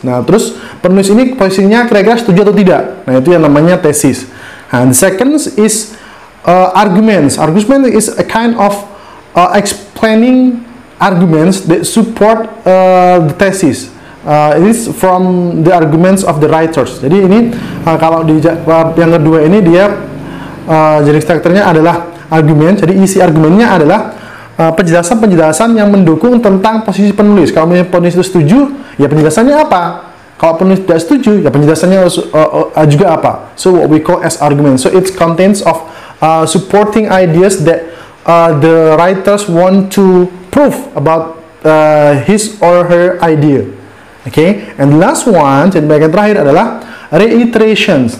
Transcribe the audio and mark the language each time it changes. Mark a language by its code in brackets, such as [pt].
[id] Nah, terus penulis ini posisinya kira-kira setuju atau tidak. Nah, itu yang namanya thesis. [en] And second is arguments. Argument is a kind of explaining arguments that support the thesis. It is from the arguments of the writers. [id] Jadi ini kalau di yang kedua ini dia jenis strukturnya adalah argumen. Jadi isi argumennya adalah penjelasan-penjelasan yang mendukung tentang posisi penulis. Kalau penulis itu setuju, ya penjelasannya apa? Kalau penulis tidak setuju, ya penjelasannya juga apa? [en] So what we call as argument. So it contains of supporting ideas that the writers want to prove about his or her idea. Okay, and the last one, [id] jadi bagian terakhir adalah [en] reiterations.